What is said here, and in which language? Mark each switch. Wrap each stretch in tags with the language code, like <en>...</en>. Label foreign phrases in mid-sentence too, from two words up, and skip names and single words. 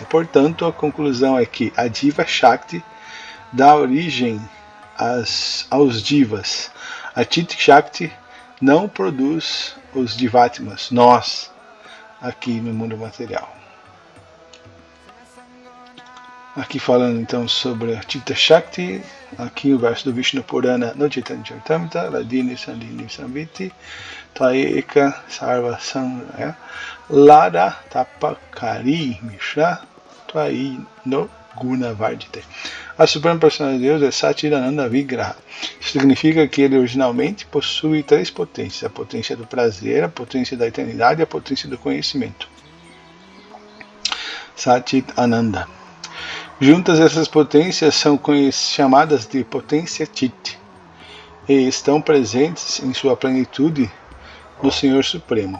<pt>Portanto, a conclusão é que a Diva Shakti dá origem aos Divas. A Chit Shakti não produz os Divatmas, nós, aqui no mundo material. Aqui falando então sobre a Chitta Shakti, aqui o verso do Vishnu Purana no Chaitanya Charitamrita,</pt> <sa>ह्लादिनी सन्धिनी संवित् त्वय्येका सर्व संश्रये ह्लाद तापकरी मिश्रा त्वयि नो गुण वर्जिते.</sa> <pt>A Suprema Personalidade de Deus é Satchidananda Vigraha. Isso significa que ele originalmente possui 3 potências: a potência do prazer, a potência da eternidade e a potência do conhecimento. Satchit Ananda. Juntas, essas potências são chamadas de potência Chit e estão presentes em sua plenitude no Senhor Supremo.</pt>